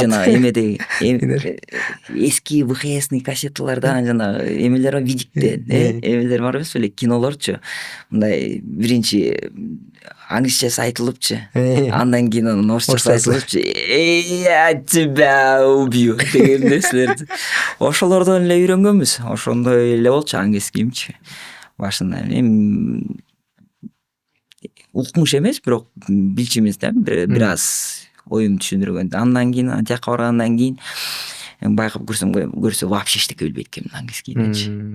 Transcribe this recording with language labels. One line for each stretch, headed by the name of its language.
Kyrgyz: Жана эмеде эски ВХСный кассеталарда жанагы эмелер видикте, эмелер бар эмес беле, кинолорчу. Мындай биринчи англисчеси айтылыпчы. Андан кийин орусчасы айтылыпчы.
Russian: Я тебя убью
Kyrgyz: деген нерселерди. Ошолордон эле үйрөнгөнбүз. Ошондой эле болчу английскийимчи. Башында эми укмуш эмес, бирок билчүмүз да, бир аз оюм түшүндүргөн. Андан кийин жака баргандан кийин байкап көрсө вообще эчтеке билбейт экенмин английскийдечи.